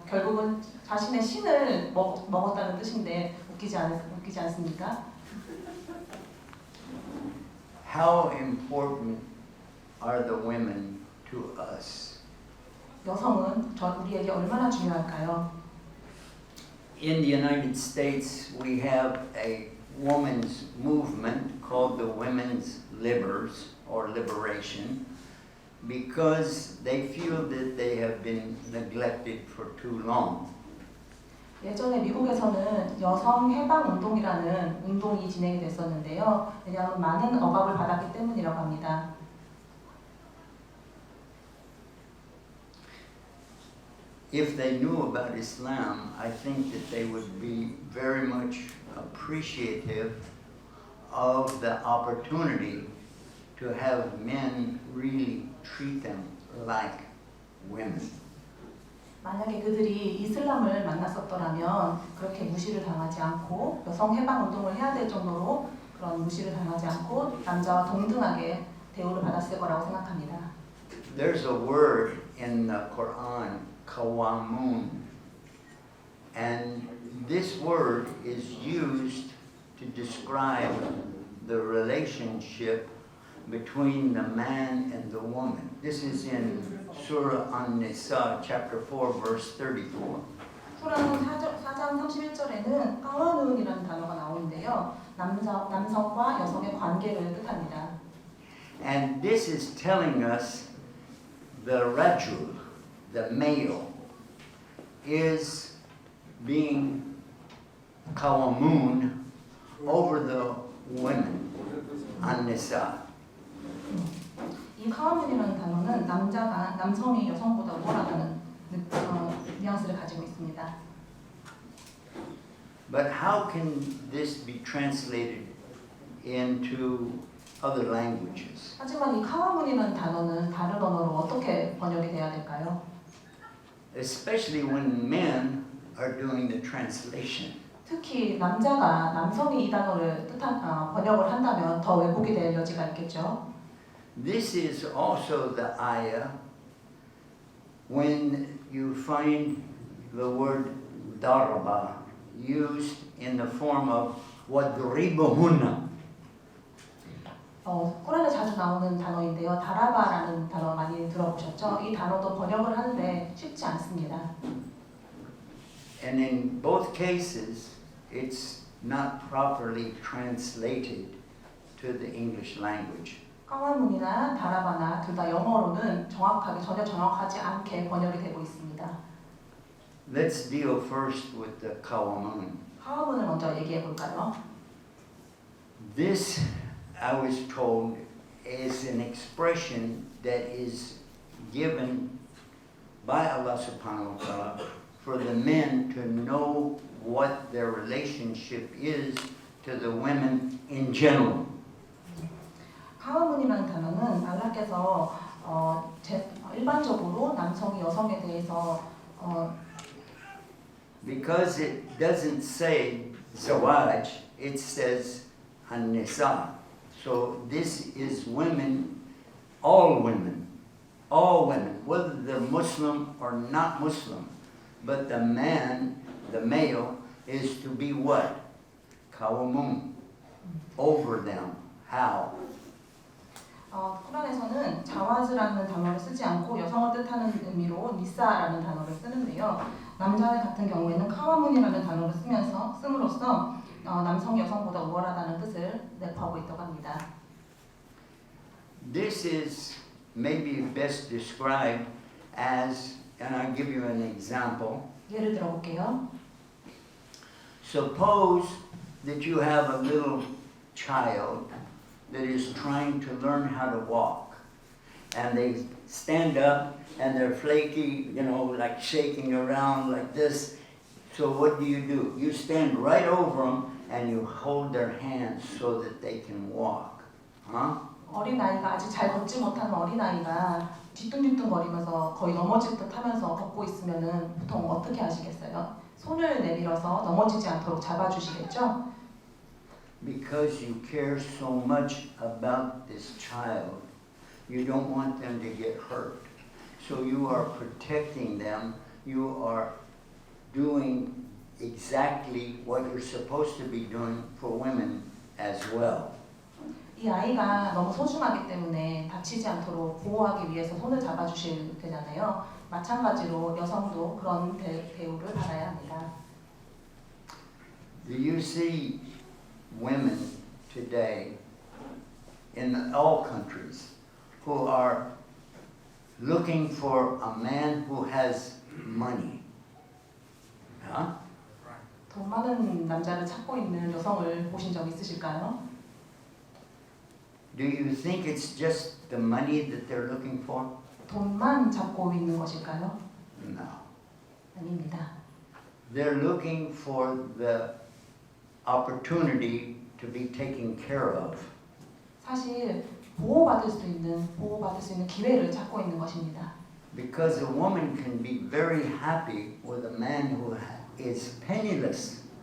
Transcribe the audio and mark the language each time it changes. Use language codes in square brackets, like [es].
[ko] 결국은 자신의 신을 먹었다는 뜻인데 웃기지 않습니까? [en] How important are the women to us? [ko] 여성은 우리에게 얼마나 중요할까요? [en] In the United States, we have a women's movement called the Women's Libers or Liberation because they feel that they have been neglected for too long. [ko] 예전에 미국에서는 여성 해방 운동이라는 운동이 진행이 됐었는데요. 왜냐하면 많은 억압을 받았기 때문이라고 합니다. [en] If they knew about Islam, I think that they would be very much appreciative of the opportunity to have men really treat them like women. [ko] 만약에 그들이 이슬람을 만났었더라면 그렇게 무시를 당하지 않고 여성 해방 운동을 해야 될 정도로 그런 무시를 당하지 않고 남자와 동등하게 대우를 받았을 거라고 생각합니다. [en] There's a word in the Quran, kawamun, and this word is used to describe the relationship between the man and the woman. This is in Surah An-Nisa, chapter 4, verse 34. [ko] 수라는 4장 31절에는 까와눈이라는 단어가 나오는데요. 남성과 여성의 관계를 뜻합니다. [en] And this is telling us the rajul, the male, is being kawamun over the women, an-nisa. [ko] 이 카와문이라는 단어는 남성이 여성보다 우월하다는 뉘앙스를 가지고 있습니다. [en] But how can this be translated into other languages? [ko] 하지만 이 카와문이라는 단어는 다른 언어로 어떻게 번역이 돼야 될까요? [en] Especially when men are doing the translation. [ko] 특히 남성이 이 단어를 번역을 한다면 더 왜곡이 될 여지가 있겠죠. [en] This is also the ayah when you find the word darba used in the form of wadribuhunna. [ko] 꾸란에 자주 나오는 단어인데요. 다라바라는 단어 많이 들어보셨죠? 이 단어도 번역을 하는데 쉽지 않습니다. [en] And in both cases, it's not properly translated to the English language. [ko] 카와문이나 다라바나 둘 다 영어로는 전혀 정확하지 않게 번역이 되고 있습니다. [en] Let's deal first with the kawamun. [ko] 카와문을 먼저 얘기해 볼까요? [en] This, I was told, is an expression that is given by Allah [ar] subhanahu wa ta'ala [en] for the men to know what their relationship is to the women in general. [ko] 카와문이라는 단어는 알라께서 일반적으로 남성이 여성에 대해서 [en] Because it doesn't say zawaj, it says an-nisa. So this is women, all women, whether they're Muslim or not Muslim. But the man, the male, is to be what? Kawamun, over them. How? [ko] 쿠란에서는 자와즈라는 단어를 쓰지 않고 여성을 뜻하는 의미로 니사라는 단어를 쓰는데요. 남자 같은 경우에는 카와문이라는 단어를 씀으로써 남성이 여성보다 우월하다는 뜻을 내포하고 있다고 합니다. [en] This is maybe best described as, and I'll give you an example. [ko] 예를 들어볼게요. [en] Suppose that you have a little child that is trying to learn how to walk. And they stand up and they're flaky, like shaking around like this. So what do? You stand right over them and you hold their hands so that they can walk. Huh? [ko] 어린아이가 아직 잘 걷지 못하는 어린아이가 뒤뚱뒤뚱거리면서 거의 넘어질 듯 하면서 걷고 있으면은 보통 어떻게 하시겠어요? 손을 내밀어서 넘어지지 않도록 잡아주시겠죠? [en] Because you care so much about this child, you don't want them to get hurt. So you are protecting them. You are doing exactly what you're supposed to be doing for women as well. [ko] 이 아이가 너무 소중하기 때문에 다치지 않도록 보호하기 위해서 손을 잡아주실 테잖아요. 마찬가지로 여성도 그런 대우를 받아야 합니다. [en] Do you see women today in all countries who are looking for a man who has money? Huh? [ko] 돈 많은 남자를 찾고 있는 여성을 보신 적 있으실까요? [en] Do you think it's just the money that they're looking for? [ko] 돈만 찾고 있는 것일까요? [en] No. [ko] 아닙니다. [en] They're looking for the opportunity to be taken care of. [ko] 사실 보호받을 수 있는 기회를 찾고 있는 것입니다. [en] Because a woman can be very happy with a man who is penniless.